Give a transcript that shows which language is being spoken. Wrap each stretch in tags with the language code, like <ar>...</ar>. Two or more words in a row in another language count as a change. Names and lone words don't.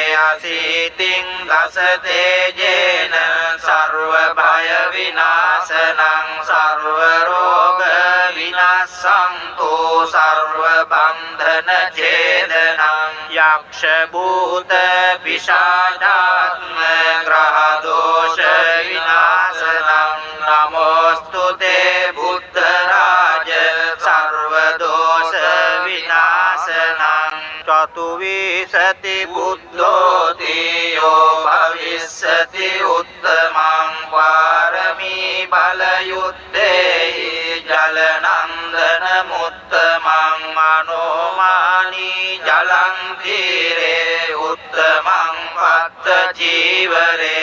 <sa>අසීතින් දස තේජේන සර්ව භය විනාශනං සර්ව රෝග විනාශන්තු සර්ව බන්ධන ඡේදනං යක්ෂ භූත පිශාචාත්ම ග්‍රහ දෝෂ විනාශනං නමෝස්තු තේ බුද්ධ රාජ සර්ව දෝෂ විනාශනං</sa> <pi>චතුවිසති බුද්ධෝ තියෝ භවිස්සති උත්තමං පාරමී බලයුත්තේහි ජලනන්දන මුත්තමං අනෝමානී ජලං තීරේ උත්තමං පත්ත ජීවරේ</pi>